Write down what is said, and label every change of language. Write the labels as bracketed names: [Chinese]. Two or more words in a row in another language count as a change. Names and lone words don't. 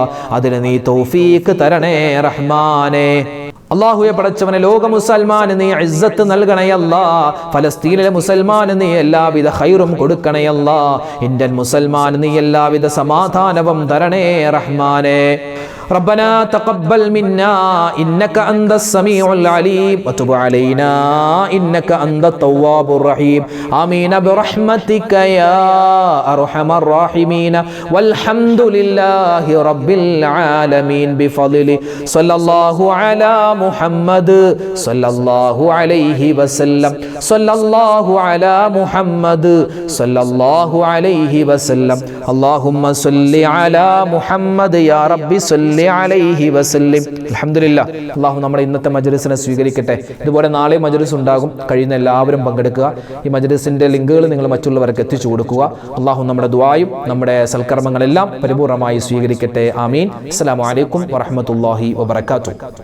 [Malayalam] അതിന് നീ തൗഫീഖ് തരണേ റഹ്മാനേ. അല്ലാഹുവേ, പടച്ചവനെ, ലോക മുസൽമാന് നീ ഇസ്സത്ത് നൽകണേ അല്ലാഹ്. ഫലസ്തീനിലെ മുസൽമാന് നീ എല്ലാവിധ ഖൈറും കൊടുക്കണേ അല്ലാഹ്. ഇന്ത്യൻ മുസൽമാന് നീ എല്ലാവിധ സമാധാനവും തരണേ റഹ്മാനേ. [Arabic] ربنا تقبل منا إنك أنت السميع العليم وتب علينا إنك أنت التواب الرحيم آمين برحمتك يا أرحم الراحمين والحمد لله رب العالمين بفضله صلى الله على محمد صلى الله عليه وسلم صلى الله على محمد صلى الله عليه وسلم اللهم صل على محمد يا رب صل عليه وسلم. [Malayalam] അൽഹംദുലില്ലാഹ്. അല്ലാഹു നമ്മുടെ ഇന്നത്തെ മജ്‌ലിസിനെ സ്വീകരിക്കട്ടെ. ഇതുപോലെ നാളെ മജ്‌ലിസ് ഉണ്ടാകും. കഴിയുന്ന എല്ലാവരും പങ്കെടുക്കുക. ഈ മജ്‌ലിസിന്റെ ലിങ്കുകൾ നിങ്ങൾ മറ്റുള്ളവർക്ക് എത്തിച്ചു കൊടുക്കുക. അല്ലാഹു നമ്മുടെ ദുആയും നമ്മുടെ സൽക്കർമ്മങ്ങളെല്ലാം പരിപൂർണമായി സ്വീകരിക്കട്ടെ. ആമീൻ. [Arabic] السلام عليكم ورحمة الله وبركاته.